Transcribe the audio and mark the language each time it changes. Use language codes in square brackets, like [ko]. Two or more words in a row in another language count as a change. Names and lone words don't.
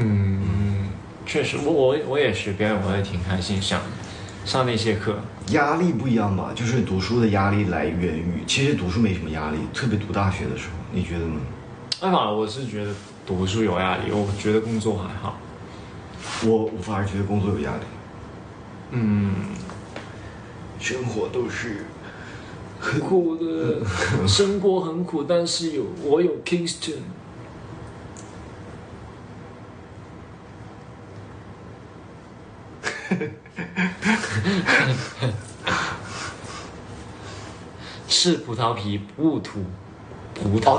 [zh] 確實，我也學表演，我也挺開心，上那些課。壓力不一樣吧？就是讀書的壓力來源於，其實讀書沒什麼壓力，特別讀大學的時候，你覺得呢？反而我是覺得讀書有壓力，我覺得工作還好。我反而覺得工作有壓力。生活都是很苦的，生活很苦，但是我有 Kingston。吃葡萄皮不吐葡萄。